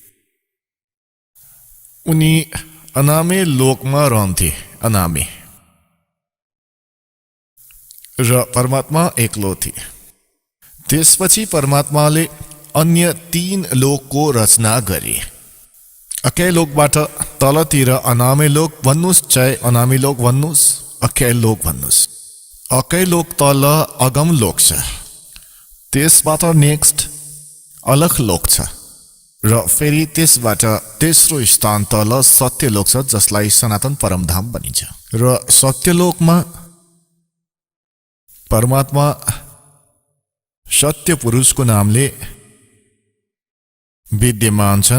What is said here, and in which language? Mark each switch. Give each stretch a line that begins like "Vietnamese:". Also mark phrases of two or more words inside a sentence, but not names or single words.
Nepali: उनी अनामे लोकमा रहन्थे, अनामे, र परमात्मा एक्लो थिए। त्यसपछि परमात्माले अन्य 3 लोकको रचना गरे। अकै लोकबाट तलतिर अनामे लोक भन्नुस्, चाहे अनामी लोक भन्नुस्, अकै लोक भन्नुस्। अकै लोक तल अगम लोक छ, त्यसबाट नेक्स्ट अलख लोक छ, र फेरि त्यसबाट तेस्रो स्थान तल सत्य लोक छ, जसलाई सनातन परमधाम भनिन्छ। र सत्यलोकमा परमात्मा सत्य पुरुषको नामले विद्यमान छन्।